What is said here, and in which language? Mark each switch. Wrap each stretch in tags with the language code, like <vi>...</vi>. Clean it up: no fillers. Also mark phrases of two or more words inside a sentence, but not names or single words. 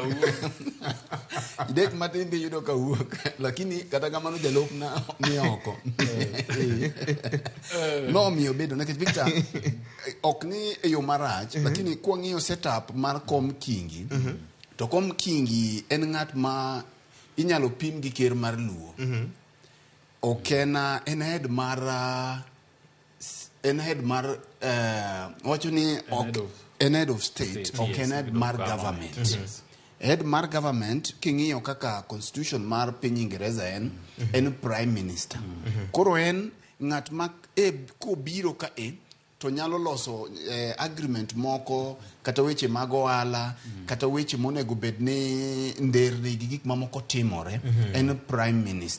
<luo>idek matin de yudo ka wuok lakini kata kamano jalop na ni oko no miyo bedo nekech Victor ok ni e yo marach lakini kwa ng'iyo setup mar kom kingi to kom kingi en ng'at ma inyalo pim gi ker mar Luo. Okena en head mar wacho ni en</luo> <en>head of state,</en> <luo>okena head mar government. Head mar government king'iyo kaka constitution mar piny Ingereza en</luo> <en>prime minister.</en> <luo>Koro en ng'at ma kobiro ka to nyalo loso agreement moko kata weche mag ohala kata weche monego bed ni nderni gi gik mamoko timore en</luo> <en>prime minister.</en>